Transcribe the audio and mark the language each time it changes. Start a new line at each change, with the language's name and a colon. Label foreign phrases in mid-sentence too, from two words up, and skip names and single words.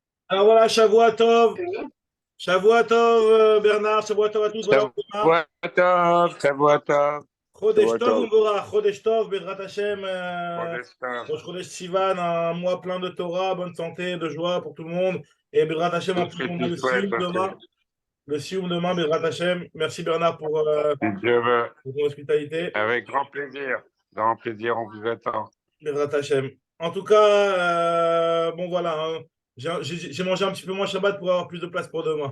French: Alors voilà,
Hebrew: שבוע טוב,
French: Bernard,
Hebrew: שבוע טוב
French: à tous, voilà, on démarre.
Hebrew: שבוע טוב, Chodesh שבוע Tov, טוב, Umgora, חודש טוב, בעזרת השם, חודש טוב, ראש חודש סיון,
French: un mois plein de Torah, bonne santé, de joie pour tout le monde. Et
Hebrew: בעזרת השם,
French: en tout ce plus, que on a tu le souhaites, Sioum ok. demain. Le Sioum demain,
Hebrew: בעזרת השם.
French: Merci Bernard Si Dieu veut, pour ton hospitalité. avec grand plaisir, on vous attend.
Hebrew: בעזרת השם.
French: En tout cas, bon voilà, hein. J'ai mangé un petit peu moins Shabbat pour avoir plus de place pour demain.